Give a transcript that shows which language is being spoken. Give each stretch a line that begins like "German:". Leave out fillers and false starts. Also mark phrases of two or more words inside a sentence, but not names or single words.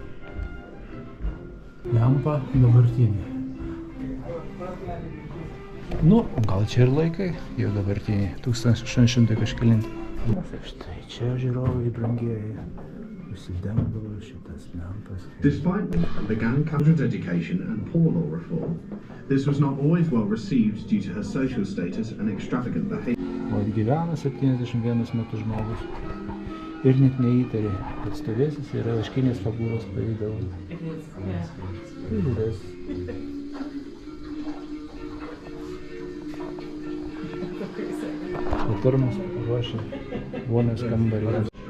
Lithuanian: Lempa dabartinė. Nu, gal čia ir laikai jau dabartiniai, 1800 kažkelinti. Štai čia žiūrovai brangieji. Užsidengdavo šitas lempas.
English: Despite that, began children's education and poor law reform. This was not always well received due to her social status and extravagant behavior.
Lithuanian: O atgyvena 71 metų žmogus ir net neįtarė, kad stovėsis yra vaškinės figūros pavidalu. Patarmas paruošė vonios kambarį.